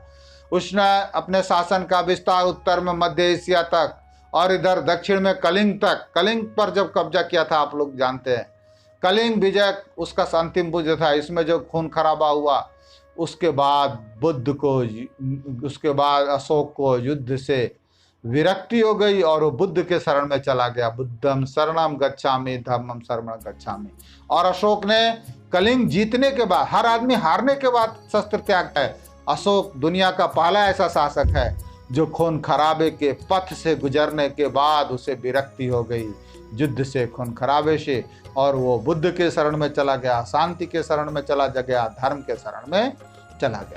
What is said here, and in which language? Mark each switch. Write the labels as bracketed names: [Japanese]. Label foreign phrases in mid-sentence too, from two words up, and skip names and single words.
[Hindi] उसने अपने शासन का विस्तार उत्तर में मध्य एशिया तक और इधर दक्षिण में कलिंग तक, कलिंग पर जब कब्जा किया था आप लोग जानते हैं। कलिंग विजय उसका अंतिम विजय था, इसमें जो खून खराबा हुआ। उसके बाद अशोक को युद्ध से विरक्ति हो गई और वो बुद्ध के शरण में चला गया। [Pali] बुद्धम शरणम गच्छामि, धम्मम शरणम गच्छामि। [Hindi] और अशोक ने कलिंग जीतने के बाद, हर आदमी हारने के बाद शस्त्र त्याग है। अशोक दुनिया का पहला ऐसा शासक है जो खून खराबे के पथ से गुजरने के बाद उसे विरक्ति हो गई, युद्ध से, खून खराबे से, और वो बुद्ध के शरण में चला गया, शांति के शरण में चला गया, धर्म के शरण में चला गया।